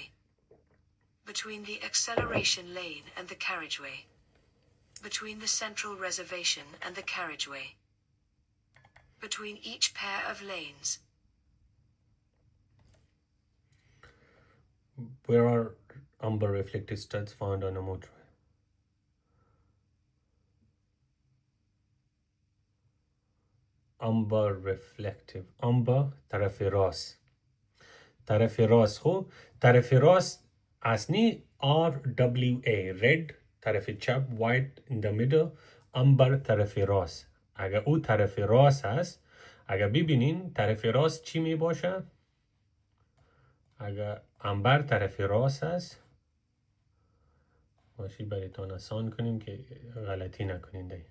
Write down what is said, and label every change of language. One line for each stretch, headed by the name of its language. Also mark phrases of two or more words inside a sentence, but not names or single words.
English: Between the acceleration lane and the carriageway. Between the central reservation and the carriageway. Between each pair of lanes. Where are amber reflective studs found on a motorway? amber reflective.
Persian: amber طرف راست. طرف راست. خب طرف راست اصلی RWA red، طرف چپ
English: white in the middle،
Persian: amber طرف راست. اگر او طرف راست هست، اگر ببینین طرف راست چی می باشه؟ اگر امبر طرف راست هست، ماشی برایتان آسان کنیم که غلطی نکنین دی.